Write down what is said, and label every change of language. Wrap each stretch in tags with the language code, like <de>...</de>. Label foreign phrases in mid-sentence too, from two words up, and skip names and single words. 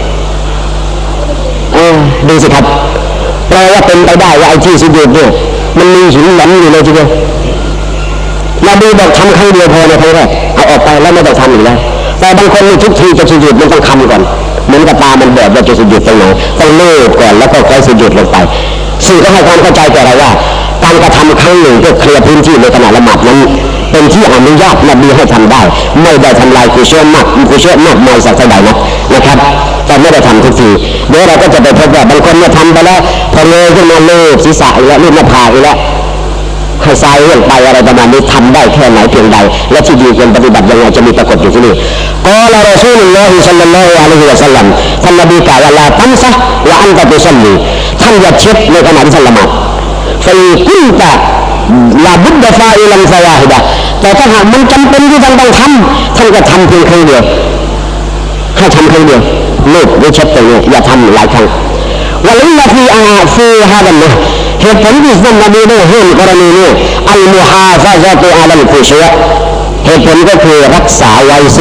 <th>ดูสิครับแปลว่าเป็นไปได้ว่าไอ้ที่สุญูดเนี่ยมันมีหินหลอมอยู่เลยทีเดียวนบีบอกทำครั้งเดียวพอในครั้งแรกเอาออกไปแล้วไม่ต้องทำอีกแล้วแต่บางคนทุกทีจะสุญูดมันต้องทำก่อนเหมือนกับตามันบอดว่าจะสุญูดตรงไหนต้องเลิกก่อนแล้วก็ค่อยสุญูดลงไปสื่อก็ให้ความเข้าใจแก่เราว่าการกระทำครั้งหนึ่งเพื่อเคลียร์พื้นที่ในขณะละหมาดนั้นเป็นที่อนุญาตนบีให้ทำได้ไม่ได้ทำลายกุศลมาก มายสักเท่าใดนะครับแต่ไม่ได้ทำทุกทีเดี๋ยวเราก็จะไปพบว่าบางคนเนี่ยทำไปแล้วพอเลยขึ้นมาลูบศีรษะอีกแล้วลูบหน้าผากอีกแล้วให้ทรายเลื่อนไปอะไรประมาณนี้ทำได้แค่ไหนเพียงใดและที่ดีควรปฏิบัติยังไงจะมีปรากฏอยู่ที่นี่</th> <ar>قال رسول الله صلى الله عليه وسلم</ar> <th>ท่านนบีกล่าวว่า</th> <ar>لا تمسح وأنت تصلي</ar> <th>ท่านอย่าเช็ดในขณะที่ท่านละหมาด</th> <ar>فإن كنت لا بد فاعلا فواحدة</ar> <th>แต่ถ้าหากมันจำ เป็นที่ท่านต้องทำท่านก็ทำเพียงครั้งเดียวให้ทำครั้งเดียวลูบหรือเช็ดตัวนี้อย่าทำหลายครั้งวะลิลลาฟีฮาดันนะเหตุผลที่ท่านนบีได้ห้ามกรณีนี้</th> <ar>المحافظة على الخشوع</ar> <th>เหตุผลก็คือรักษาไว้ซึ่ง</th>